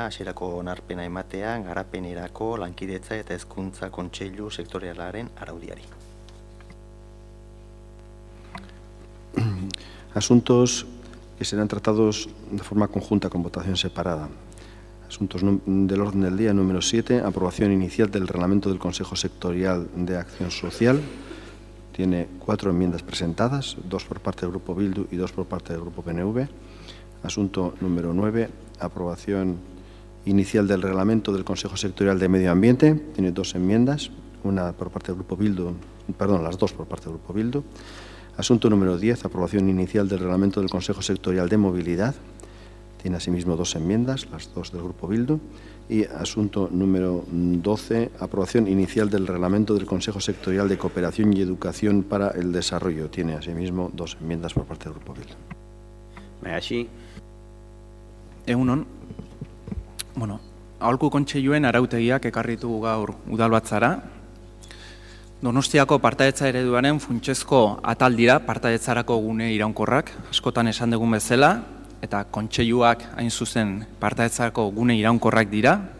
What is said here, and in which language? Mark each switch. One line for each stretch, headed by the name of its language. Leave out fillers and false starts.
Basque: hasierako onarpena ematea garapenerako lankidetza eta hezkuntza kontseilu sektorialaren araudiari.
Spanish: Asuntos que serán tratados de forma conjunta con votación separada. Asuntos del orden del día número 7, aprobación inicial del reglamento del Consejo Sectorial de Acción Social. Tiene 4 enmiendas presentadas, 2 por parte del Grupo Bildu y 2 por parte del Grupo PNV. Asunto número 9, aprobación inicial del reglamento del Consejo Sectorial de Medio Ambiente. Tiene 2 enmiendas, una por parte del Grupo Bildu, perdón, las 2 por parte del Grupo Bildu. Asunto número 10, aprobación inicial del reglamento del Consejo Sectorial de Movilidad. Tiene asimismo 2 enmiendas, las 2 del Grupo Bildu. Y asunto número 12, aprobación inicial del reglamento del Consejo Sectorial de Cooperación y Educación para el Desarrollo. Tiene asimismo 2 enmiendas por parte del Grupo Bildu. Així.
Basque: Egunon, aholku kontseiluen arautegiak ekarritu gaur udalbatzara. Donostiako partaidetza ereduaren funtsezko atal dira partaidetzarako gune iraunkorrak, askotan esan dugun bezala, eta kontseiluak hain zuzen partaidetzarako gune iraunkorrak dira.